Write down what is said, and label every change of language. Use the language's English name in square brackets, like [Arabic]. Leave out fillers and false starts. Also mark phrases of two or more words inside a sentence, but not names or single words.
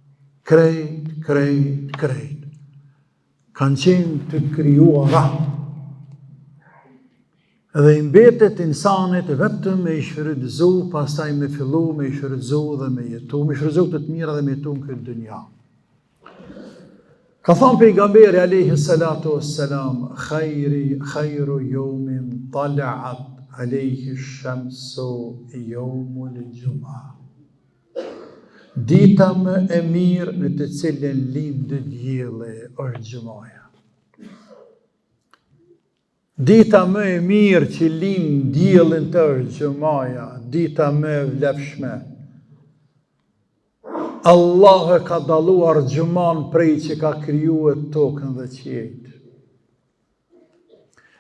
[Albanian] Krejt. Kanë qenë të krijuara. Edhe i mbetet insanit vetëm me i shfrytëzu, pastaj me fillu me i shfrytëzu dhe me jetu, me shfrytëzu të mira dhe me jetu në këtë dynja. Ka thonë pejgamberi [Arabic] عليه الصلاة والسلام خير يوم طلعت عليه الشمس يوم الجمعة. [Albanian] Dita më e mirë në të cilën lindë dielli është xhumaja. Dita më e mirë që lind diellin të është xhumaja, dita më e vlefshme. Allah e ka daluar xhuman prej që ka krijuar tokën dhe qiejt.